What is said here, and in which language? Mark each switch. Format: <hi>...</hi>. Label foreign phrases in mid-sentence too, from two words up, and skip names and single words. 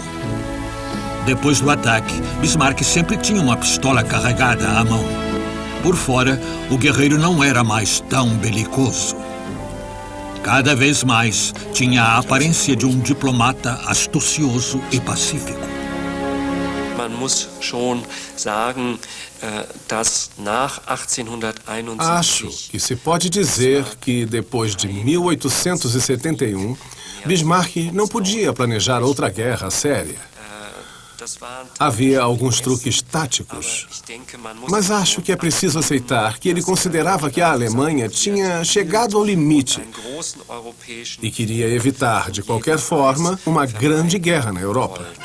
<pt>Depois do ataque, Bismarck sempre tinha uma pistola carregada à mão. Por fora, o guerreiro não era mais tão belicoso. Cada vez mais, tinha a aparência de um diplomata astucioso e pacífico.</pt> <de>Man muss schon sagen, dass nach 1871...</de> <pt>Acho que se pode dizer que depois de 1871, Bismarck não podia planejar outra guerra séria. Havia alguns truques táticos, mas acho que é preciso aceitar que ele considerava que a Alemanha tinha chegado ao limite e queria evitar, de qualquer forma, uma grande guerra na Europa.</pt>